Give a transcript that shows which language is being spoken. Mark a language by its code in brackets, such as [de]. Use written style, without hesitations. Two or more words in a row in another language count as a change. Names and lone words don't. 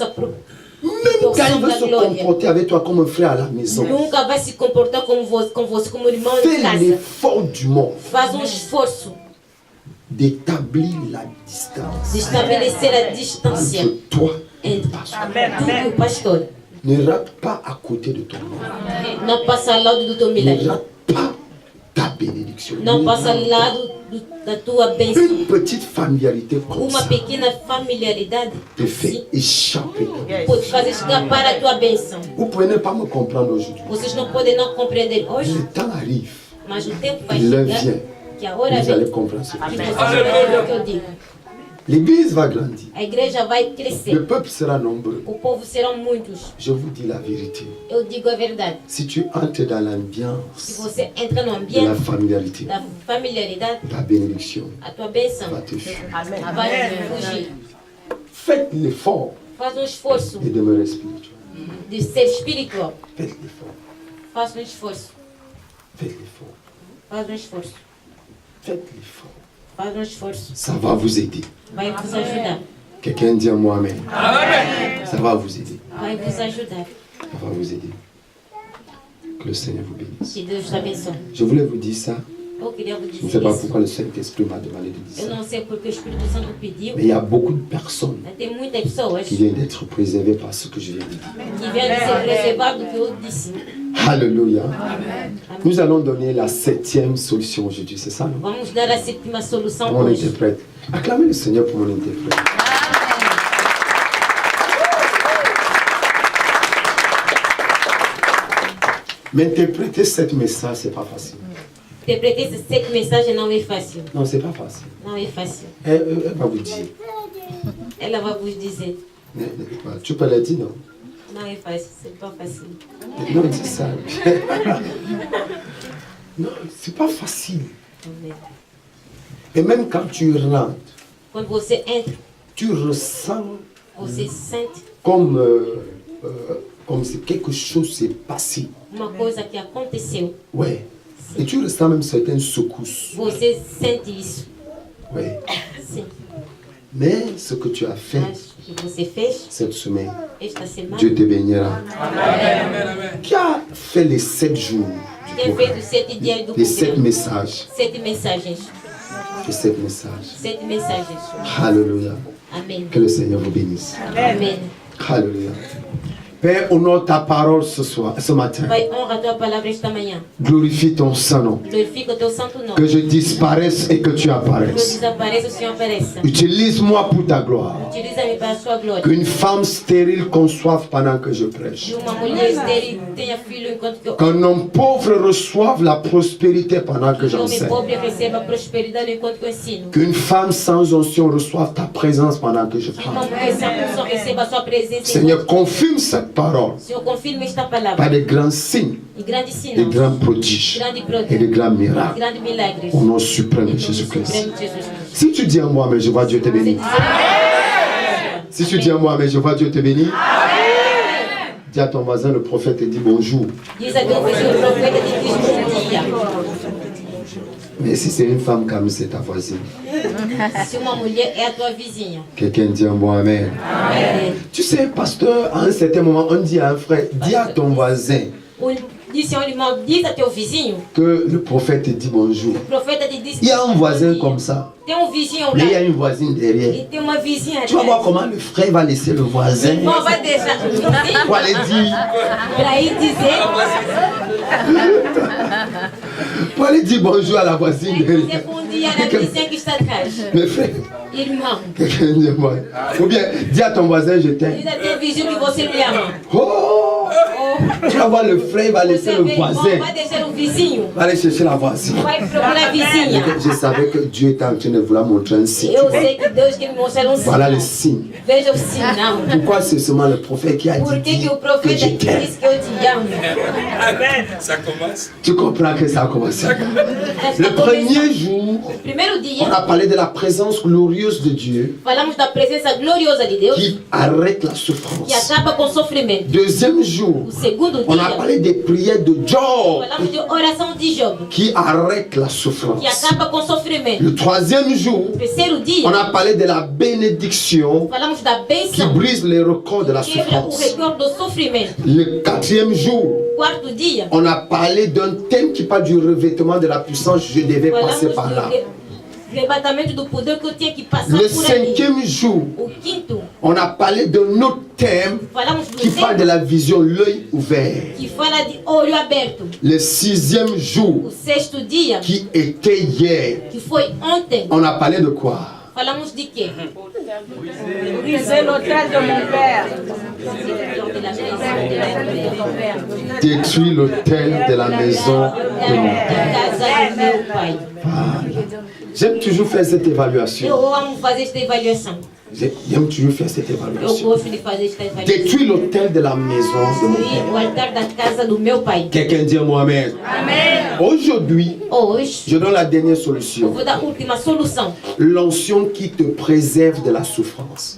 [fr] Même quand il veut [pt] da se glória. [fr] comporter avec toi comme un frère à la maison, [pt] Nunca vai se comportar como você como irmão em [fr] fais [pt] casa. [fr] l'effort du monde [pt] Faz esforço [fr] d'établir la distance [pt] de estabelecer a distância [fr] entre toi et le [pt] entre [fr] pasteur. [pt] tu e o pastor. [fr] Ne rate pas à côté de ton monde. [pt] Não passa ao lado do teu [fr] Ne [pt] milagre. [fr] rate pas ta bénédiction. bénédiction. [pt] Não passa ao lado da tua bênção. [fr] Une petite familiarité comme [pt] Uma [fr] ça [pt] pequena familiaridade [fr] te fait échapper. [pt] pode fazer escapar a tua bênção. [fr] Vous pouvez ne pas me comprendre aujourd'hui. [pt] Vocês não podem não compreender hoje, [fr] Le temps arrive, [pt] mas o tempo vai [fr] l'heure [pt] chegar [fr] vient, [pt] que a hora [fr] vous allez [pt] vem [fr] comprendre ce que je [pt] que [fr] dis. [pt] vocês vão entender o que eu digo. [fr] L'église va grandir. [pt] A igreja vai [fr] Le [pt] crescer. [fr] peuple sera nombreux. [pt] O povo serão muitos. [fr] Je vous dis la vérité. [pt] Eu digo a verdade. [fr] Si tu entres dans [pt] Se [fr] l'ambiance [pt] você entra no [fr] de la [pt] ambiente [fr] familiarité, [pt] da familiaridade, [fr] ta bénédiction [pt] a tua bênção [fr] va te fuir. [pt] vai fugir. [fr] Faites l'effort [pt] Faz um esforço [fr] de demeurer spirituel. [pt] de ser espiritual. [fr] Faites l'effort. [pt] Faz um esforço. [fr] Faites l'effort. [pt] Faz um esforço. [fr] Faites l'effort. [pt] Faz um esforço. [fr] Ça va vous aider. [pt] Vai vos ajudar. [fr] Quelqu'un dit à moi Amen. Ça va vous aider. [pt] Vai vos ajudar. [fr] Ça va vous aider. Que le Seigneur vous bénisse. [pt] Que Deus te abençoe. [fr] Je voulais vous dire ça. [pt] Eu queria vous [fr] Je ne sais [pt] dizer [fr] pas [pt] isso. [fr] pourquoi le Saint-Esprit m'a demandé de dire [pt] Eu [fr] ça. [pt] não sei porque o Espírito Santo pediu. [fr] Mais il y a beaucoup de personnes [pt] Mas tem muitas pessoas [fr] qui viennent d'être préservées par ce que je viens de dire. [pt] que vêm de ser preservadas do que eu disse. [fr] Alléluia. Nous allons donner la 7e solution aujourd'hui, c'est ça, non? [pt] Vamos dar a sétima solução [fr] Mon [pt] hoje. [fr] interprète. Acclamez le Seigneur pour mon interprète. M'interpréter cette message, c'est pas facile. [pt] Interpreter esse 7 mensagens não é fácil. [fr] Non, c'est pas facile. [pt] Não é fácil. [fr] Elle va vous dire. [pt] Ela vai vos dizer. [fr] Tu peux le dire, non? [pt] Não é fácil, [fr] c'est pas facile. Non, c'est ça. Non, c'est pas facile. Et même quand tu rentres, [pt] Quando você entra, [fr] tu ressens [pt] você sente [fr] comme si quelque chose s'est passé. [pt] uma coisa que aconteceu. [fr] Ouais. Et tu ressens même certaines secousses. [pt] Você sente isso. [fr] Ouais. [pt] Sim. [fr] Mais ce que tu as fait [pt] Mas o que você fez [fr] cette semaine, [pt] esta semana, [fr] Dieu te bénira. Qui a fait les 7 jours du [pt] tem [fr] programme? [pt] feito 7 dias do [fr] Les 7 [pt] programa. [fr] messages. [pt] 7 mensagens. [fr] Les 7 messages. [pt] 7 mensagens. [fr] Alléluia. [pt] Amém. [fr] Que le Seigneur vous bénisse. [pt] Amém. [fr] Alléluia. Père, honore ta parole ce matin. [pt] Pai, honra a tua palavra esta manhã. [fr] Glorifie ton Saint-Nom. [pt] Glorifica o teu santo nome. [fr] Que je disparaisse et que tu [pt] Que eu [fr] apparaisses. [pt] desapareça, o Senhor apareça. [fr] Utilise-moi pour ta gloire. [pt] Utiliza-me para a sua glória. [fr] Qu'une femme stérile conçoive pendant que je prêche. [pt] Que uma mulher estéril tenha filho enquanto que eu... [fr] Qu'un homme pauvre reçoive la prospérité pendant que [pt] Que o homem [fr] j'enseigne. [pt] pobre receba prosperidade enquanto que eu ensino. [fr] Qu'une femme sans onction reçoive ta présence pendant que je [pt] Que uma [fr] parle. [pt] mulher sem unção receba a sua presença. [fr] Seigneur, confirme cette parole [pt] Senhor, confirme esta [fr] par [pt] palavra. [fr] des grands signes, [pt] E grandes [fr] des [pt] sinais. [fr] grands prodiges [pt] Grandes [fr] et [pt] prodígios. [fr] de grands miracles. [pt] Grandes milagres. [fr] Au nom suprême de [pt] Em nome [fr] Jésus-Christ. [pt] supremo de Jesus Cristo. [fr] Si tu dis à moi, mais je vois Dieu te [pt] Você [fr] bénir. [pt] dizer, [fr] Si tu dis à moi, mais je vois Dieu te bénir. Dis à ton voisin, le prophète te dit bonjour. [pt] diz a teu vizinho, o profeta te diz bom dia. [fr] Mais si c'est une femme, comme c'est ta voisine. [pt] Se uma mulher é a tua vizinha. [fr] Quelqu'un dit un bon amen. [pt] É, [fr] Tu sais, pasteur, à un certain moment, on dit à un frère, dis à ton voisin [pt] disse a um irmão, diz a teu vizinho, [fr] que le prophète te dit bonjour. [pt] o profeta te disse. [fr] Il y a un voisin [pt] bom dia. [fr] comme ça, [pt] Tem um vizinho ao [fr] mais il y a [pt] lado. [fr] une voisine derrière. [pt] E tem uma vizinha [fr] Tu vas voir [pt] atrás. [fr] comment le frère va laisser le voisin [pt] Irmão vai deixar o vizinho [fr] pour aller dire bonjour à la voisine [pt] para ir [fr] derrière. [pt] dizer bom dia na vizinha que está atrás. [fr] Mes frères, [pt] Irmão, [fr] quelqu'un dit moi. Ou bien, dis à ton voisin, je t'aime. [pt] diz a teu vizinho que você me ama. [fr] Oh, tu vas voir le frère va laisser [pt] Você [fr] le [pt] vê, irmão, [fr] voisin, [pt] vai deixar o vizinho. [fr] va aller chercher la voisine. [pt] Vai procurar a vizinha. [fr] Je savais que Dieu était en train de vouloir montrer un signe. [pt] Eu sei que Deus quer me mostrar um [fr] Voilà le [pt] sinal. [fr] signe. [pt] Veja o sinal. [fr] Pourquoi c'est seulement le prophète qui a [pt] Por [fr] dit [pt] que, que o [fr] que [pt] profeta [fr] je t'aime? [pt] disse que eu te amo? [fr] Ça commence. Tu comprends que ça a commencé. Le premier jour, [pt] Primeiro [fr] on [pt] dia, [fr] a parlé de la présence glorieuse de Dieu [pt] falamos da presença gloriosa de Deus [fr] qui arrête la [pt] que [fr] souffrance. [pt] acaba com o sofrimento. [fr] Deuxième jour, [pt] O segundo [fr] on a [pt] dia, [fr] parlé des prières de Job [pt] falamos de oração de Job, [fr] qui arrête la souffrance. [pt] que acaba com o sofrimento. [fr] Le troisième jour, [pt] O terceiro dia, [fr] on a parlé de la bénédiction [pt] falamos da [fr] qui [pt] bênção [fr] brise les records de la [pt] que quebra o [fr] souffrance. [pt] recorde do sofrimento. [fr] Le quatrième jour, [pt] O quarto dia, [fr] on a parlé d'un thème qui parle du revêtement de la puissance. Je devais passer par là. [pt] Arrebatamento do poder que eu tinha que passar [fr] Le [pt] por ali. [fr] 5e jour, [pt] O quinto, [fr] on a parlé d'un autre thème [pt] falamos do [fr] qui parle de [pt] tema [fr] la vision, l'œil ouvert. [pt] que fala de olho aberto. [fr] Le 6e jour, [pt] O sexto dia, [fr] qui était hier, [pt] que foi ontem, [fr] on a parlé de quoi? [pt] falamos de quê? [fr] Briser l'autel de mon père. Détruire l'autel de la maison de mon père. [pt] Casa do meu pai. [fr] J'aime toujours faire cette évaluation. [pt] Eu amo fazer esta avaliação. [fr] J'aime toujours faire cette [pt] Eu [fr] évaluation. [pt] gosto de fazer esta avaliação. [fr] Détruire l'autel de la maison de mon [pt] Destruir o [fr] père. [pt] altar da casa do meu pai. [fr] Quelqu'un dit moi Amen. Aujourd'hui, [pt] Hoje, [fr] je donne la dernière [pt] eu [fr] solution. [pt] vou dar a última solução. [fr] L'onction qui te préserve de la souffrance.